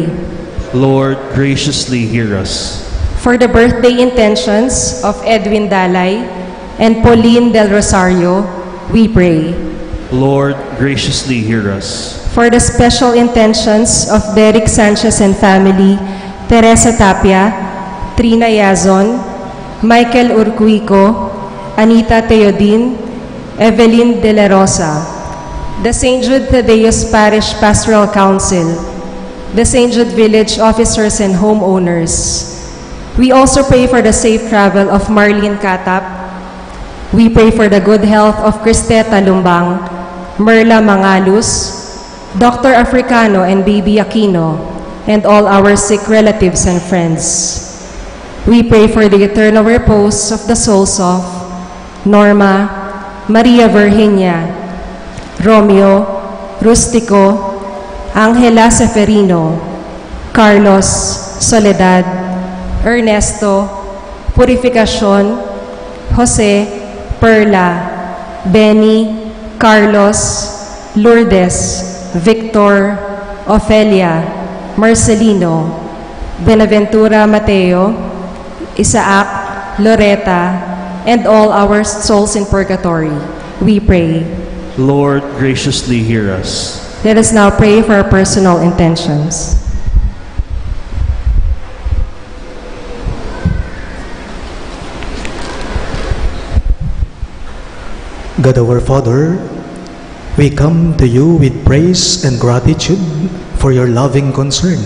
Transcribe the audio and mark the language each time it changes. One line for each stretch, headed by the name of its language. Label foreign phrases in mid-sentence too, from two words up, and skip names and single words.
English: Lord, graciously hear us. For the birthday intentions of Edwin Dalay and Pauline Del Rosario, we pray. Lord, graciously hear us. For the special intentions of Derek Sanchez and family, Teresa Tapia, Trina Yazon, Michael Urquico, Anita Teodin, Evelyn De La Rosa, the St. Jude Thaddeus Parish Pastoral Council, the St. Jude Village officers and homeowners. We also pray for the safe travel of Marlene Katap. We pray for the good health of Cristeta Lumbang, Merla Mangalus, Dr. Africano and Baby Aquino, and all our sick relatives and friends. We pray for the eternal repose of the souls of Norma, Maria Virginia, Romeo, Rustico, Angela Seferino, Carlos, Soledad, Ernesto, Purificacion, Jose, Perla, Benny, Carlos, Lourdes, Victor, Ofelia, Marcelino, Benaventura Mateo, Isaac, Loretta, and all our souls in purgatory. We pray. Lord, graciously hear us. Let us now pray for our personal intentions. God our Father, we come to you with praise and gratitude for your loving concern.